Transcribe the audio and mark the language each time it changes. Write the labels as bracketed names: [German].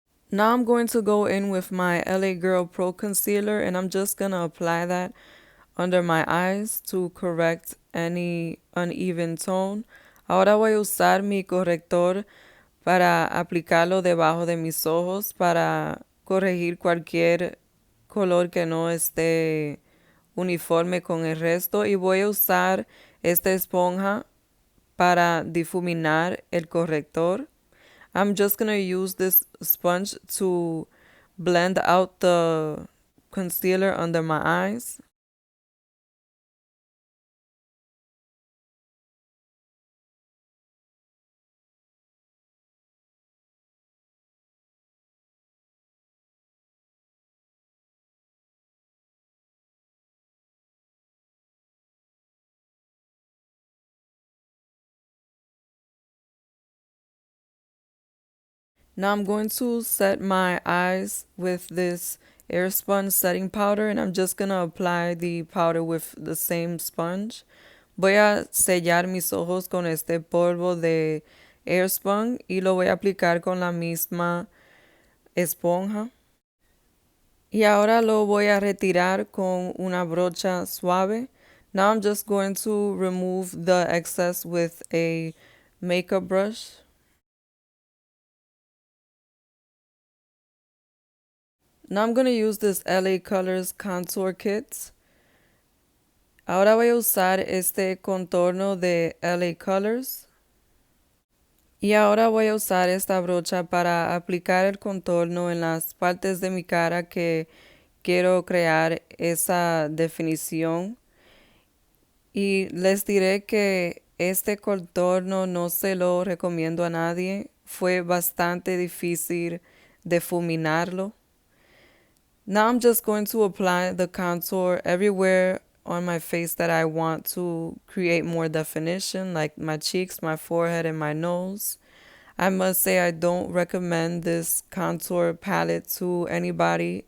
[English] Now I'm going to go in with my L.A Girl Pro Concealer, and I'm just going to apply that under my eyes to correct any uneven tone. [Spanish] Ahora voy a usar mi corrector para aplicarlo debajo de mis ojos para corregir cualquier color que no esté uniforme con el resto, y voy a usar esta esponja para difuminar el corrector. [English] I'm just going to use this sponge to blend out the concealer under my eyes. Now I'm going to set my eyes with this Airspun setting powder, and I'm just going to apply the powder with the same sponge. [Spanish] Voy a sellar mis ojos con este polvo de Airspun y lo voy a aplicar con la misma esponja. Y ahora lo voy a retirar con una brocha suave. [English] Now I'm just going to remove the excess with a makeup brush. Now I'm going to use this L.A Colors Contour Kit. [Spanish] Ahora voy a usar este contorno de L.A Colors. Y ahora voy a usar esta brocha para aplicar el contorno en las partes de mi cara que quiero crear esa definición. Y les diré que este contorno no se lo recomiendo a nadie. Fue bastante difícil difuminarlo. [English] Now I'm just going to apply the contour everywhere on my face that I want to create more definition, like my cheeks, my forehead, and my nose. I must say I don't recommend this contour palette to anybody.